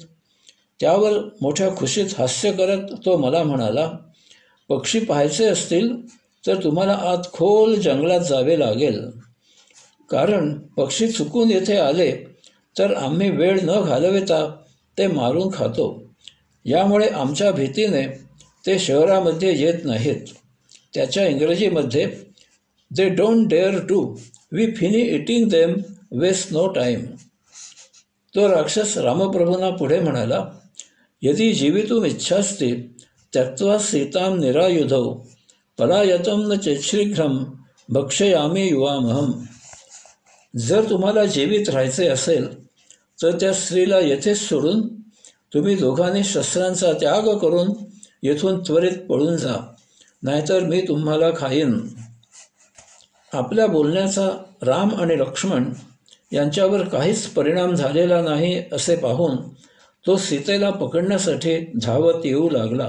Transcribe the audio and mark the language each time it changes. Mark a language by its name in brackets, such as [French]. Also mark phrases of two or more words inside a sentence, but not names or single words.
[Marathi] त्यावर मोठ्या खुशीत हास्य करत तो मला म्हणाला, पक्षी पाहायचे असतील तर तुम्हाला आत खोल जंगलात जावे लागेल, कारण पक्षी चुकून येथे आले तर आम्ही वेळ न घालविता ते मारून खातो. यामुळे आमच्या भीतीने ते शहरामध्ये येत नाहीत. त्याच्या इंग्रजीमध्ये [English] they don't dare to, we finny eating them, waste no time. [Marathi] तो राक्षस रामप्रभूंना पुढे म्हणाला, [Sanskrit] यदि जीवितुम इच्छास्ति त्यक्त्वा सीतां निरायुधौ पलायतं न चेच्छीघ्रं भक्षयामि युवामहम. [Marathi] जर तुम्हाला जीवित राहायचे असेल तर त्या स्त्रीला येथेच सोडून तुम्ही दोघांनी शस्त्रांचा त्याग करून येथून त्वरित पळून जा, नाहीतर मी तुम्हाला खाईन. आपल्या बोलण्याचा राम आणि लक्ष्मण यांच्यावर काहीच परिणाम झालेला नाही असे पाहून तो सीतेला पकडण्यासाठी धावत येऊ लागला.